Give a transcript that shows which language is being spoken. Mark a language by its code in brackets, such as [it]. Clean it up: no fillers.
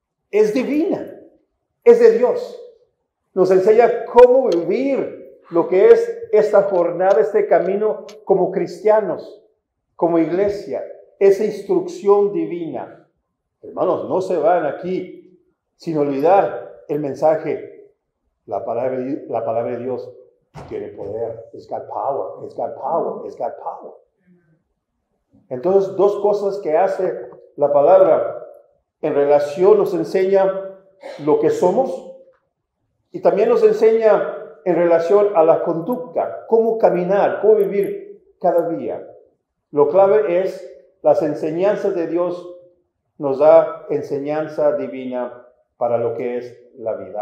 [es] Es divina, es de Dios. Nos enseña cómo vivir lo que es esta jornada, este camino como cristianos, como iglesia. Esa instrucción divina. Hermanos, no se van aquí sin olvidar el mensaje. La palabra de Dios tiene poder. [en] It's got power, it's got power, it's got power. [es] Entonces, dos cosas que hace la palabra en relación, nos enseña lo que somos y también nos enseña en relación a la conducta, cómo caminar, cómo vivir cada día. Lo clave es las enseñanzas de Dios, nos da enseñanza divina para lo que es la vida.